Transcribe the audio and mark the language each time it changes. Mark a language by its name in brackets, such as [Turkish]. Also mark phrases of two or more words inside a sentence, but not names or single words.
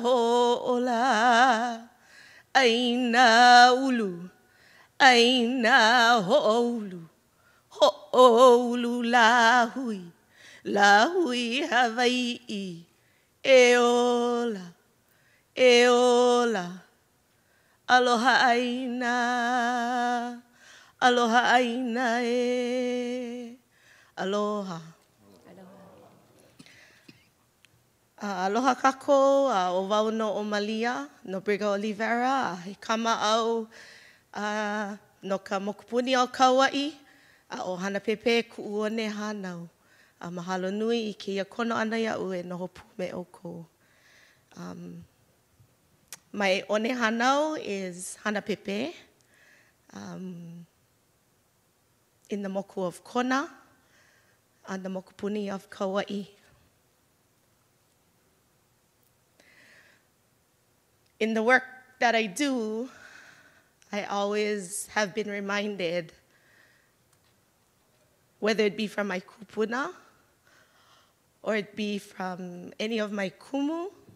[Hawaiian] ho'ola, aina ulu, aina ho'olu, ho'olu lahui, lahui Hawaii, eola, eola, aloha aina. Aloha aina e. Aloha. Aloha kako, o wau no o Malia, no Nobrega Oliveira, he kama au no ka mokupuni o Kauai, o hana pepe ku'uone hanau. Mahalo nui I keia kono ana ia'u e noho pu me oko. [English] My [Hawaiian] one hanau [English] is hana pepe. In the moku of Kona, on the mokupuni of Kauai. In the work that I do, I always have been reminded whether it be from my kupuna or it be from any of my kumu,